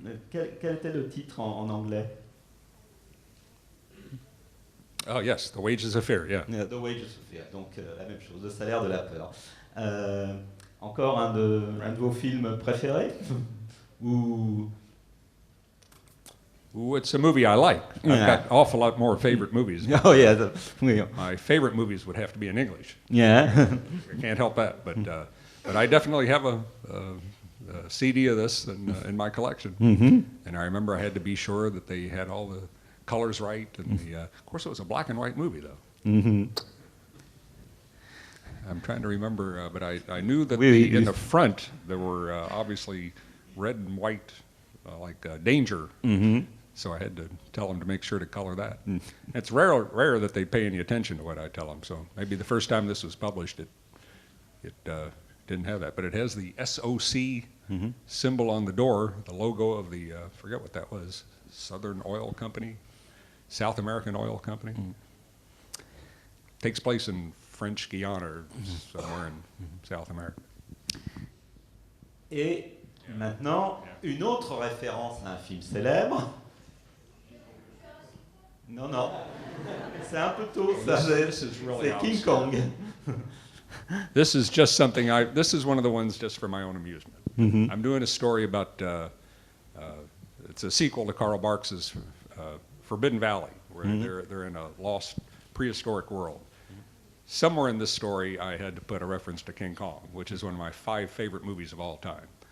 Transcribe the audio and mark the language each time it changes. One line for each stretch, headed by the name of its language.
French: Quel était le titre en anglais?
English: Oh yes, The Wages of Fear, yeah.
French: The Wages of Fear, donc la même chose, Le salaire de la peur. Encore un de vos films préférés? Ou...
English: Ooh, it's a movie I like. Yeah. I've got an awful lot more favorite movies. Oh yeah, my favorite movies would have to be in English. Yeah, I can't help that. But I definitely have a CD of this in my collection. Mm-hmm. And I remember I had to be sure that they had all the colors right. And of course, it was a black and white movie, though. Mm-hmm. I'm trying to remember, but I knew that in the front there were obviously red and white, danger. Mm-hmm. So I had to tell them to make sure to color that. Mm. It's rare that they pay any attention to what I tell them. So maybe the first time this was published, it didn't have that. But it has the SOC symbol on the door, the logo of the, forget what that was, Southern Oil Company, South American Oil Company. Takes place in French Guiana, or somewhere in South America.
French: Et maintenant, une autre référence à un film célèbre. Non, non, c'est un peu tôt, ça.
English: This is really
French: C'est King Kong.
English: This is just something this is one of the ones just for my own amusement. I'm doing a story about, it's a sequel to Karl Barks's Forbidden Valley, where they're in a lost prehistoric world. Somewhere in this story, I had to put a reference to King Kong, which is one of my 5 favorite movies of all time.